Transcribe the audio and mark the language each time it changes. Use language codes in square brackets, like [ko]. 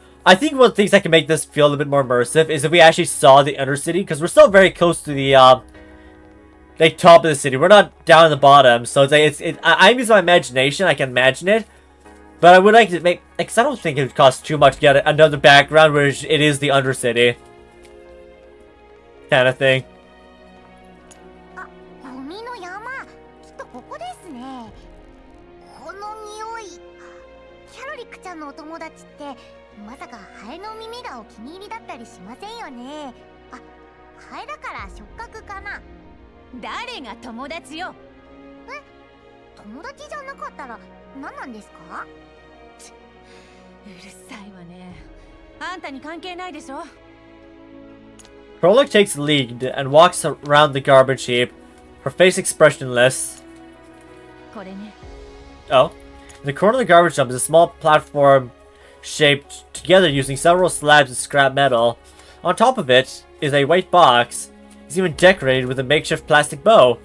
[en] I think one of the things that can make this feel a bit more immersive is if we actually saw the Undercity, because we're still very close to the like top of the city. We're not down in the bottom, so it's like I'm using my imagination. I can imagine it, but I would like to make because I don't think it would cost too much to get another background where it is the Undercity kind of thing. [ja] ゴミの山、きっとここですね。この匂い。キャロリックちゃんのお友達って。まさかハエの耳がお気に入りだったりしませんよね。あ、ハエだから触覚かな。誰が友達よ。え、友達じゃなかったら何なんですか？うるさいわね。あんたに関係ないでしょ。 [en] Krolik takes the lead and walks around the garbage heap, her face expressionless. [ja] これね。 [en] Oh. In the corner of the garbage dump is a small platform shaped together using several slabs of scrap metal. On top of it is a white box. It's even decorated with a makeshift plastic bow.